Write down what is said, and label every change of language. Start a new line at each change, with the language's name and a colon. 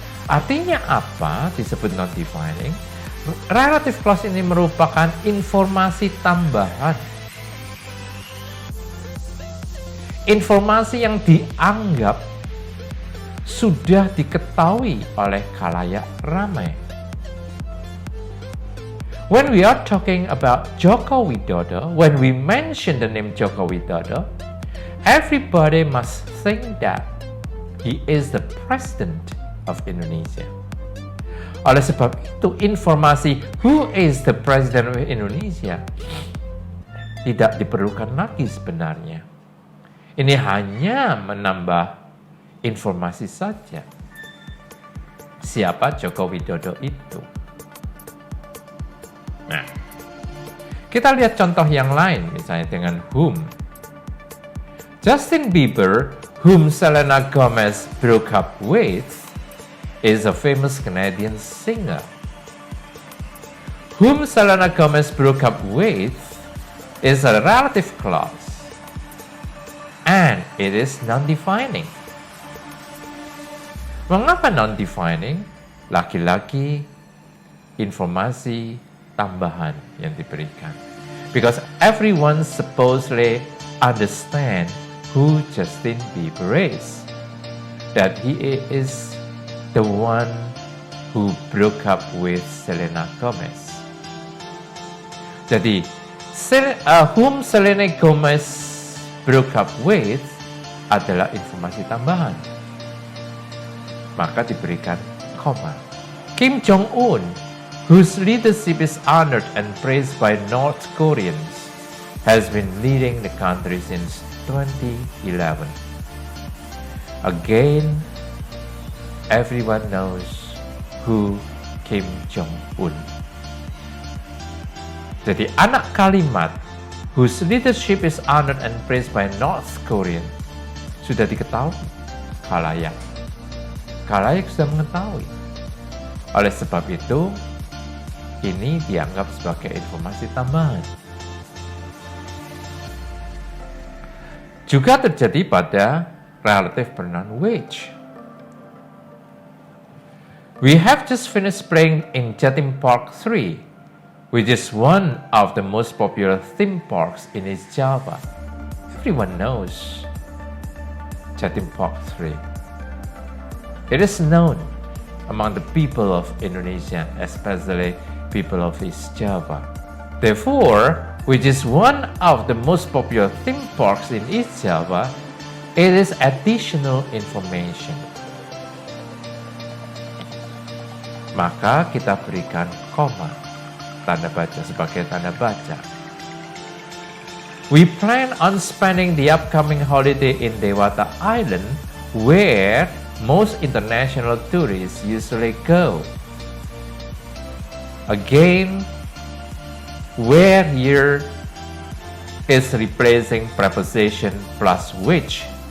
Indonesian: Artinya apa disebut non-defining? Relative clause ini merupakan informasi tambahan. Informasi yang dianggap sudah diketahui oleh khalayak ramai.
English: When we are talking about Joko Widodo, when we mention the name Joko Widodo, everybody must think that he is the President of Indonesia.
Indonesian: Oleh sebab itu, informasi
English: who is the President of Indonesia
Indonesian: tidak diperlukan lagi sebenarnya. Ini hanya menambah informasi saja. Siapa Joko Widodo itu? Nah, kita lihat contoh yang lain, misalnya dengan whom.
English: Justin Bieber, whom Selena Gomez broke up with, is a famous Canadian singer. Whom Selena Gomez broke up with is a relative clause. And it is non-defining.
Indonesian: Mengapa non-defining? Lagi-lagi informasi tambahan yang diberikan.
English: Because everyone supposedly understand who Justin Bieber is. That he is the one who broke up with Selena Gomez.
Indonesian: Jadi,
English: whom Selena Gomez broke up with
Indonesian: adalah informasi tambahan. Maka diberikan koma.
English: Kim Jong-un, whose leadership is honored and praised by North Koreans, has been leading the country since 2011. Again, everyone knows who Kim Jong-un.
Indonesian: Jadi anak kalimat
English: whose leadership is honored and praised by North Korean
Indonesian: sudah diketahui khalayak. Khalayak sudah mengetahui. Oleh sebab itu, ini dianggap sebagai informasi tambahan. Juga terjadi pada relative pronoun which.
English: We have just finished playing in Jatim Park 3, which is one of the most popular theme parks in East Java. Everyone knows Jatim Park 3. It is known among the people of Indonesia, especially people of East Java. Therefore, which is one of the most popular theme parks in East Java, it is additional information.
Indonesian: Maka kita berikan koma, tanda baca sebagai tanda baca.
English: We plan on spending the upcoming holiday in Dewata Island, where most international tourists usually go. Again, where here is replacing preposition plus which